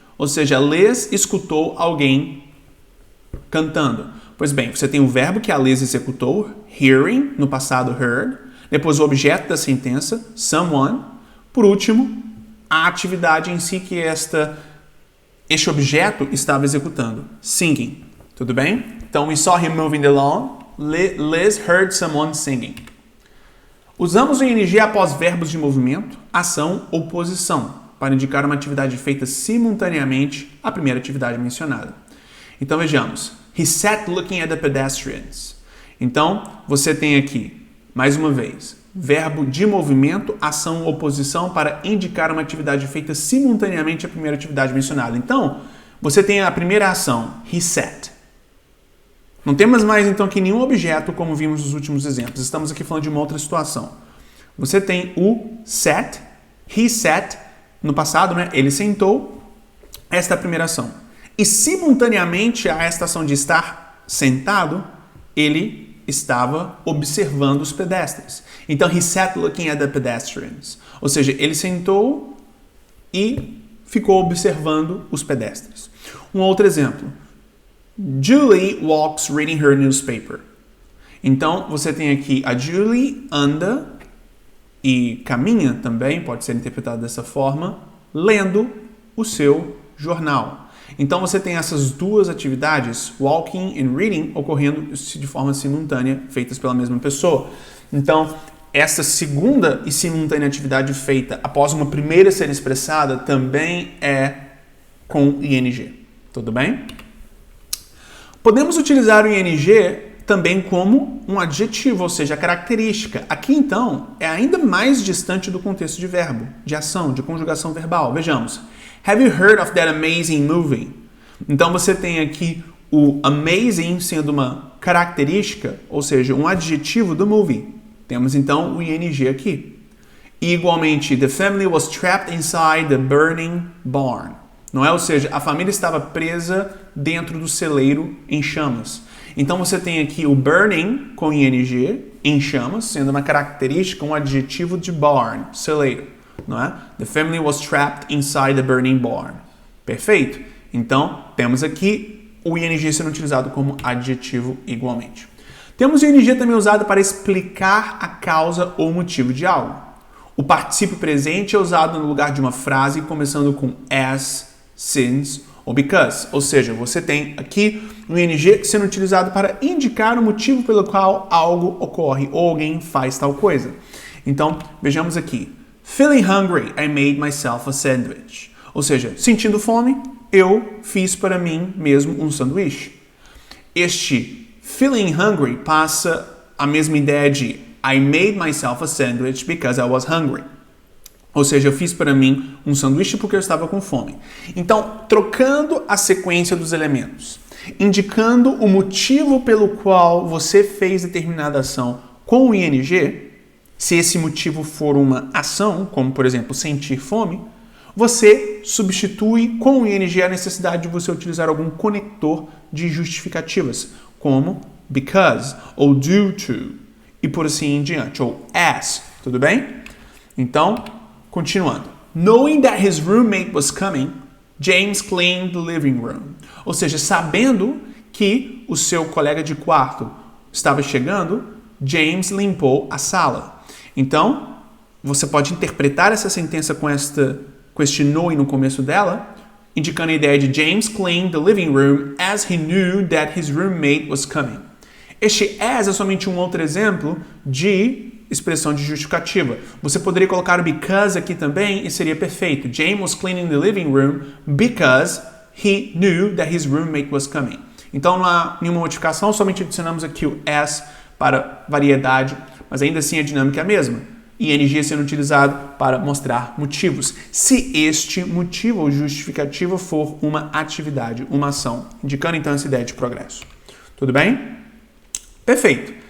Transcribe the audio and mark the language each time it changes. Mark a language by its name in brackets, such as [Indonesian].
[Portuguese] Ou seja, Liz escutou alguém cantando. Pois bem, você tem o verbo que a Liz executou, hearing, no passado heard. Depois o objeto da sentença, someone. Por último, a atividade em si que este objeto estava executando, singing. Tudo bem? [English] Então, we saw him moving the lawn. Liz heard someone singing. [Portuguese] Usamos o ing após verbos de movimento, ação ou posição, para indicar uma atividade feita simultaneamente à primeira atividade mencionada. Então, vejamos. [English] He sat looking at the pedestrians. [Portuguese] Então, você tem aqui, mais uma vez, verbo de movimento, ação ou posição para indicar uma atividade feita simultaneamente à primeira atividade mencionada. Então, você tem a primeira ação, [English] he sat. [Portuguese] Não temos mais, então, aqui nenhum objeto, como vimos nos últimos exemplos. Estamos aqui falando de uma outra situação. Você tem o sat, he sat, no passado, né? Ele sentou. Esta é a primeira ação. E, simultaneamente a esta ação de estar sentado, ele estava observando os pedestres. Então, [English] he sat looking at the pedestrians. [Portuguese] Ou seja, ele sentou e ficou observando os pedestres. Um outro exemplo. [English] Julie walks reading her newspaper. [Portuguese] Então, você tem aqui a Julie anda e caminha também, pode ser interpretado dessa forma, lendo o seu jornal. Então, você tem essas duas atividades, [English] walking and reading, [Portuguese] ocorrendo de forma simultânea, feitas pela mesma pessoa. Então, essa segunda e simultânea atividade feita após uma primeira ser expressada também é com ing. Tudo bem? Podemos utilizar o ing também como um adjetivo, ou seja, a característica. Aqui, então, é ainda mais distante do contexto de verbo, de ação, de conjugação verbal. Vejamos. [English] Have you heard of that amazing movie? [Portuguese] Então, você tem aqui o amazing sendo uma característica, ou seja, um adjetivo do movie. Temos, então, o ing aqui. E, igualmente, [English] the family was trapped inside the burning barn. [Portuguese] Não é? Ou seja, a família estava presa dentro do celeiro em chamas. Então você tem aqui o burning com ing, em chamas, sendo uma característica, um adjetivo de barn, celeiro. Não é? [English] The family was trapped inside the burning barn. [Portuguese] Perfeito? Então, temos aqui o ing sendo utilizado como adjetivo igualmente. Temos o ing também usado para explicar a causa ou motivo de algo. O particípio presente é usado no lugar de uma frase começando com as, since ou because. Ou seja, você tem aqui o ing sendo utilizado para indicar o motivo pelo qual algo ocorre ou alguém faz tal coisa. Então, vejamos aqui. [English] Feeling hungry, I made myself a sandwich. [Portuguese] Ou seja, sentindo fome, eu fiz para mim mesmo um sanduíche. Este [English] feeling hungry [Portuguese] passa a mesma ideia de [English] I made myself a sandwich because I was hungry. [Portuguese] Ou seja, eu fiz para mim um sanduíche porque eu estava com fome. Então, trocando a sequência dos elementos, indicando o motivo pelo qual você fez determinada ação com o ing, se esse motivo for uma ação, como por exemplo sentir fome, você substitui com o ing a necessidade de você utilizar algum conector de justificativas, como because ou due to, e por assim em diante, ou as, tudo bem? Então, continuando. [English] Knowing that his roommate was coming, James cleaned the living room. [Portuguese] Ou seja, sabendo que o seu colega de quarto estava chegando, James limpou a sala. Então, você pode interpretar essa sentença com este knowing no começo dela, indicando a ideia de [English] James cleaned the living room as he knew that his roommate was coming. [Portuguese] Este as é somente um outro exemplo de expressão de justificativa. Você poderia colocar o because aqui também e seria perfeito. [English] James was cleaning the living room because he knew that his roommate was coming. [Portuguese] Então não há nenhuma modificação, somente adicionamos aqui o as para variedade, mas ainda assim a dinâmica é a mesma. ing sendo utilizado para mostrar motivos. Se este motivo ou justificativa for uma atividade, uma ação, indicando então essa ideia de progresso. Tudo bem? Perfeito.